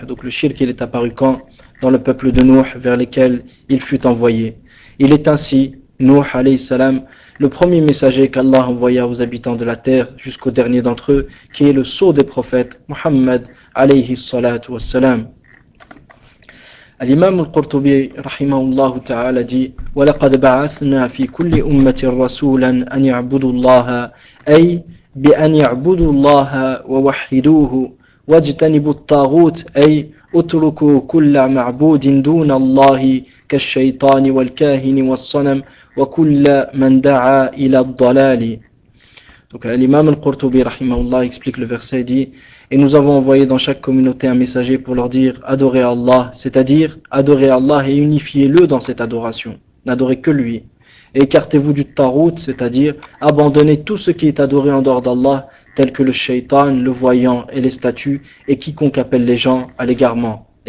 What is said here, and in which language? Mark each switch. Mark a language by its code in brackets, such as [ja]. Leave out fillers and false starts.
[fr] Donc le shirk il est apparu quand? Dans le peuple de Nuh vers lequel il fut envoyé. Il est ainsi Nuh alayhi salam, le premier messager qu'Allah envoya aux habitants de la terre jusqu'au dernier d'entre eux, qui est le sceau des prophètes, Muhammad alayhi salatu wassalam. [ar] الإمام القرطبي رحمه الله تعالى dit ولقد بعثنا في كل أمة رسولا أن يعبدوا الله أي بأن يعبدوا الله ووحدوه واجتنبوا الطاغوت أي اتركوا كل معبود دون الله كالشيطان والكاهن والصنم وكل من دعا إلى الضلال. [fr] Donc l'imam al-Qurtubi rahimahullah explique le verset et dit: et nous avons envoyé dans chaque communauté un messager pour leur dire adorez Allah, c'est-à-dire adorez Allah et unifiez-le dans cette adoration, n'adorez que lui, et écartez-vous du tarout, c'est-à-dire abandonnez tout ce qui est adoré en dehors d'Allah, tel que le shaitan, le voyant et les statues, et quiconque appelle les gens à l'égarement,